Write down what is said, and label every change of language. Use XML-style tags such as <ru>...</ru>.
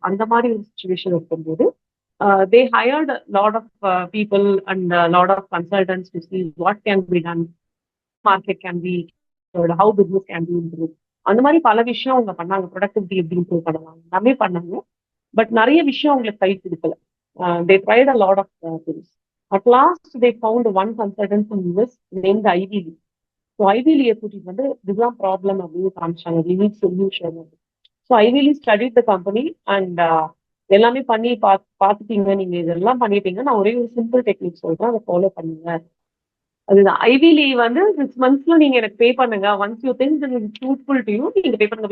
<ta>அந்த மாதிரி ஒரு சுச்சுவேஷன் இருக்கும்போது</ta> <en>they hired a lot of people and a lot of consultants to see what can be done, market can be, how business can be improved.</en> <ta>அந்த மாதிரி பல விஷயம் அவங்க பண்ணாங்க. ப்ரொடக்டிவிட்டி எப்படி இம்ப்ரூவ் பண்ணலாம் எல்லாமே பண்ணாங்க. பட் நிறைய விஷயம் அவங்களுக்கு கை கொடுக்கல.</ta> <en>they tried a lot of things. At last they found one consultant from US named Ivy Lee.</en> <ta>So Ivy Lee கூட்டிட்டு வந்து இதுதான் ப்ராப்ளம் அப்படின்னு காமிச்சாங்க.</ta> <en>we need solution. So Ivy Lee studied the company and</en> <ta>எல்லாமே பண்ணி பார்த்துட்டீங்க, நீங்க இதெல்லாம் பண்ணிட்டீங்க, நான் ஒரே ஒரு சிம்பிள் டெக்னிக் சொல்றேன், அதை ஃபாலோ பண்ணுங்க. அதுதான் ஐவி லீ வந்து 6 monthsல நீங்க எனக்கு பே பண்ணுங்க.</ta> <en>once you think this is truthful to you,</en> <ta>நீங்க பே பண்ணுங்க.</ta>